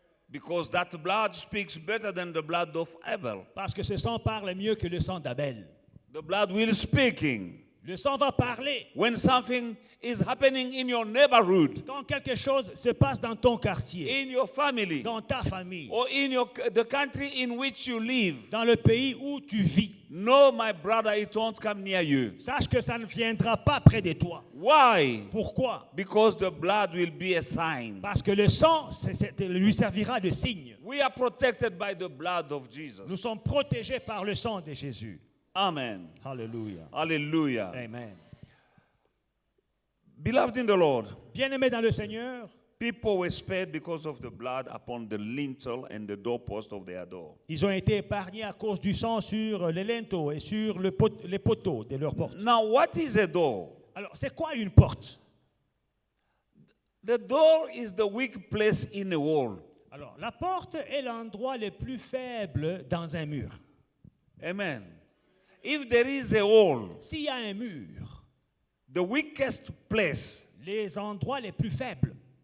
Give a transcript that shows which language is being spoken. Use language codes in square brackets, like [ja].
[en] Because that blood speaks better than the blood of Abel. [fr] Parce que ce sang parle mieux que le sang d'Abel. [en] The blood will speaking. [fr] Le sang va parler. [en] When something is happening in your neighborhood, [fr] Quand quelque chose se passe dans ton quartier, [en] in your family, [fr] dans ta famille, [en] or in the country in which you live, [fr] dans le pays où tu vis, [en] no, my brother, it won't come near you. [fr] sache que ça ne viendra pas près de toi. [en] Why? [fr] Pourquoi? [en] Because the blood will be a sign. [fr] Parce que le sang lui servira de signe. [en] We are protected by the blood of Jesus. [fr] Nous sommes protégés par le sang de Jésus. Amen. Hallelujah. Hallelujah. Amen. [en] Beloved in the Lord, [fr] Bien-aimés dans le Seigneur, [en] people were spared because of the blood upon the lintel and the doorpost of their door. [fr] ils ont été épargnés à cause du sang sur les linteaux et sur les poteaux de leur porte. [en] Now, what is a door? [fr] Alors, c'est quoi une porte? [en] The door is the weak place in a wall. [fr] Alors, la porte est l'endroit le plus faible dans un mur. [en] Amen. If there is a wall, [fr] S'il y a un mur, [en] the weakest place [fr] les endroits les plus faibles,